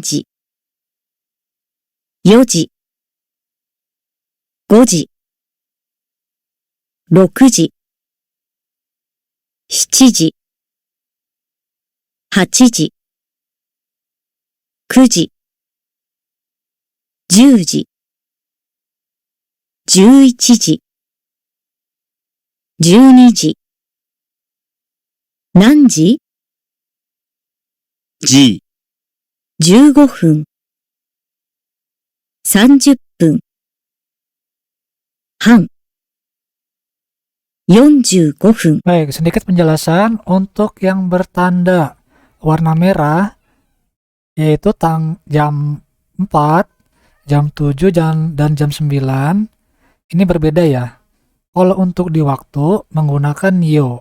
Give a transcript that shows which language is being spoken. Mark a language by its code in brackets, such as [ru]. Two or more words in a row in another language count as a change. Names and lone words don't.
[ja] 時、4時、5時、6時、7時、8時、9時、10時、11時、12時、何時 G、 ?15 分、30分、半、45分、 [id] Baik, sedikit penjelasan untuk yang bertanda warna merah, yaitu jam 4, jam 7, dan jam 9. Ini berbeda ya. Kalau untuk di waktu menggunakan yo.